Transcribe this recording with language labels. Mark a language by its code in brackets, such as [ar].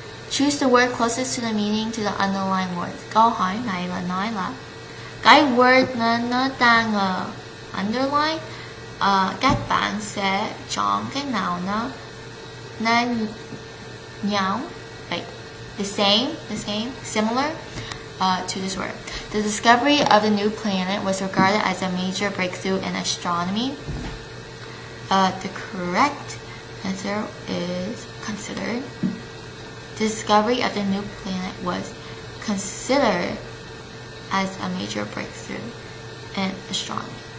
[en] Choose the word closest to the meaning to the underlying words. [vi] Câu hỏi này là nói là cái word nó đang underline, các bạn sẽ chọn cái nào nó nhau, [en] like the same, similar to this word. The discovery of the new planet was regarded as a major breakthrough in astronomy. The correct answer is considered. The discovery of the new planet was considered as a major breakthrough in astronomy.